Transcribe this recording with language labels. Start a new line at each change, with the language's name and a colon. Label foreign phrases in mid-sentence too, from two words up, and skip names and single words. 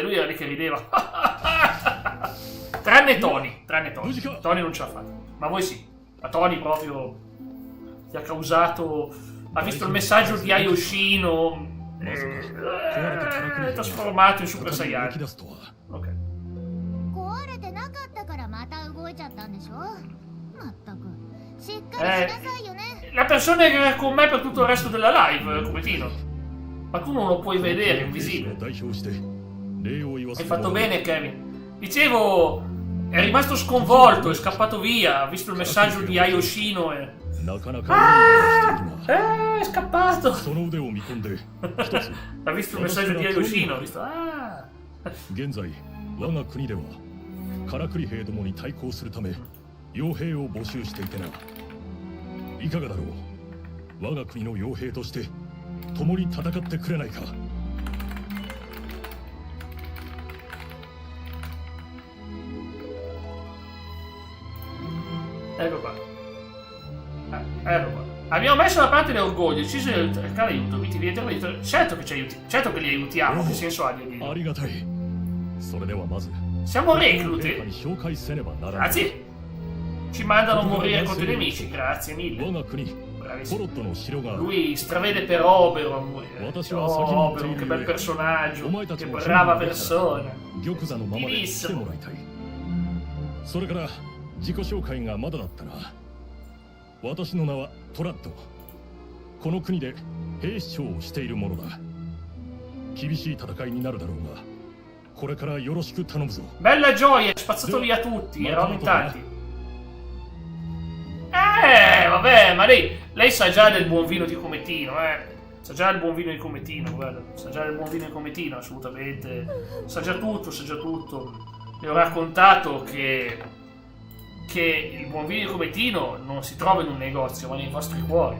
Italian: Lui era lì che rideva. Tranne Tony. Tony non ce l'ha fatta. Ma voi sì. Ma Tony proprio ti ha causato... Ha visto il messaggio di Ayoshino. Trasformato in Super Saiyan. Ok.
Japanese: 壊れてなかったからまた動いちゃったんでしょまったくしっかりしなさいよね
Italian: La persona che era con me per tutto il resto della live, Cometino. Ma tu non lo puoi vedere, è invisibile. Hai fatto bene, Kevin. Dicevo, è rimasto sconvolto, è scappato via, ha visto il messaggio di Ayoshino e... è scappato. Ha visto il messaggio di Ayoshino, ha visto...
Japanese: 現在我が国ではカラクリ兵どもに対抗するため傭兵を募集していてな、いかがだろう。我が国の傭兵として共に戦ってくれないか。
Italian: Ecco qua. Ecco qua. Abbiamo messo da parte l'orgoglio, deciso di cercare aiuto, certo che ci aiuti, certo che li aiutiamo, che senso ha di aiutare?
Japanese: ありがたい。それではまず
Italian: Siamo recluti?
Japanese: に紹介せねばならない。
Italian: Grazie. Ci mandano a morire contro i nemici, grazie
Japanese: 我
Italian: mille.
Japanese: が国
Italian: Bravissimo.
Japanese: コロットの城が
Italian: Lui stravede per Oberon a morire. Oberon, che bel personaggio, che brava persona.
Japanese: 玉座のままで来て
Italian: Bellissimo.
Japanese: もらいたい。それから自己紹介がまだだったな。私の名はトラッド。この国で兵士長をしているものだ。厳しい戦いになるだろうが、これからよろしく頼むぞ。
Italian: Bella gioia, spazzato via tutti, eravamo in tanti. Vabbè, ma lei sa già del buon vino di Cometino, Sa già del buon vino di Cometino, guarda. Sa già del buon vino di Cometino, assolutamente. Sa già tutto. Le ho raccontato che il buon vino di Cometino non si trova in un negozio, ma nei vostri cuori.